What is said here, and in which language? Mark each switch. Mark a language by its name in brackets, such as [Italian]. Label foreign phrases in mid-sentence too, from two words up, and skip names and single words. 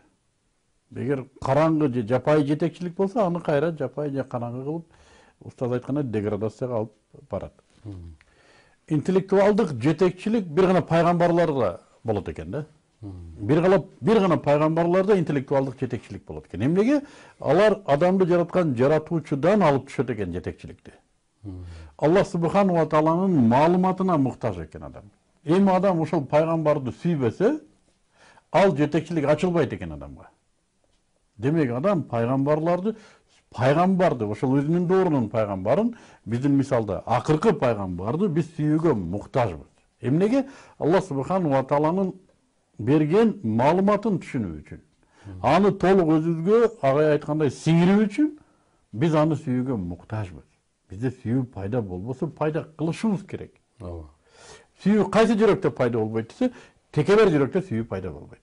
[Kyrgyz] Эгер караңгы же жапайы жетекчилик болсо, аны кайра жапайы же караңгы кылып, устаз айткандай деградацияга алып барат. Интеллектуалдык жетекчилик бир гана пайгамбарларда болот экен да. Бир гана пайгамбарларда интеллектуалдык жетекчилик болот экен. Эмнеге? Алар адамды жараткан жаратуучудан алып түшөт экен жетекчиликти. [Arabic] الله سبحانه وتعالى [Kyrgyz] маалыматына муктаж экен адам. Эми адам ошол пайгамбарды сүйбөсө, ал жетекчилик ачылбайт экен адамга. Демек адам пайгамбарды ошол өзүнүн доорунун пайгамбарын, биздин мисалда акыркы пайгамбарды биз сүйүүгө муктажбыз. Эмнеге? [Arabic] الله سبحانه وتعالى [Kyrgyz] берген маалыматын түшүнүү үчүн. Аны толук өзүбүзгө агай айткандай сиңирүү үчүн биз аны сүйүүгө муктажбыз. Бизде сүйүү пайда болбосо пайда кылышыбыз керек. Сүйүү кайсы жүрөктө пайда болбойт десе, текебер жүрөктө сүйүү пайда болбойт.